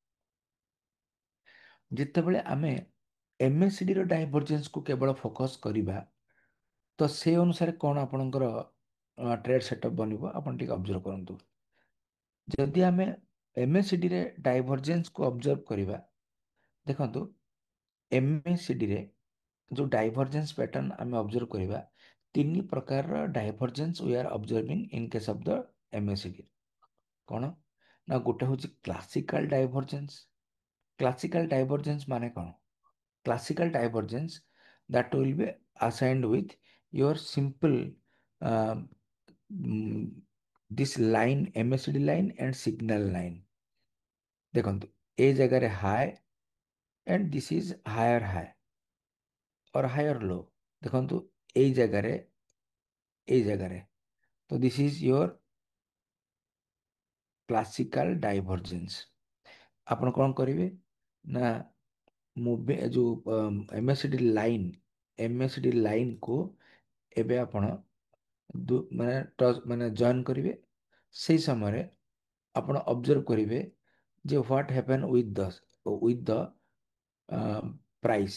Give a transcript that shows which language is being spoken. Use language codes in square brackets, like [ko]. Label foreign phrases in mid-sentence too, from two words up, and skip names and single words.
[or] ଯେତେବେଳେ ଆମେ MACD ର ଡାଇଭରଜେନ୍ସକୁ କେବଳ ଫୋକସ୍ କରିବା, ତ ସେ ଅନୁସାରେ କ'ଣ ଆପଣଙ୍କର [en] trade setup [or] ବନିବ ଆପଣ ଟିକେ ଅବଜର୍ଭ କରନ୍ତୁ। ଯଦି ଆମେ MACD ରେ ଡାଇଭରଜେନ୍ସକୁ ଅବଜର୍ଭ କରିବା, ଦେଖନ୍ତୁ MACD ରେ ଯେଉଁ [en] divergence pattern [or] ଆମେ ଅବଜର୍ଭ କରିବା, ତିନି ପ୍ରକାରର [en] divergence we are observing in case of the MACD. [or] କ'ଣ ନା ଗୋଟେ ହେଉଛି [en] classical divergence. classical divergence [or] ମାନେ କ'ଣ? [en] Classical divergence that will be assigned with your simple uh, mm, this line MACD line and signal line। [or] ଦେଖନ୍ତୁ ଏ ଜାଗାରେ [en] high and this is higher high or higher low. [or] ଦେଖନ୍ତୁ ଏଇ ଜାଗାରେ ତ [en] this is your classical divergence। [or] ଆପଣ କ'ଣ କରିବେ ନା ମୁଭି ଯୋଉ MACD ଲାଇନକୁ ଏବେ ଆପଣ ମାନେ ଜଏନ୍ କରିବେ। ସେଇ ସମୟରେ ଆପଣ ଅବଜର୍ଭ କରିବେ ଯେ [en] what happen with the price.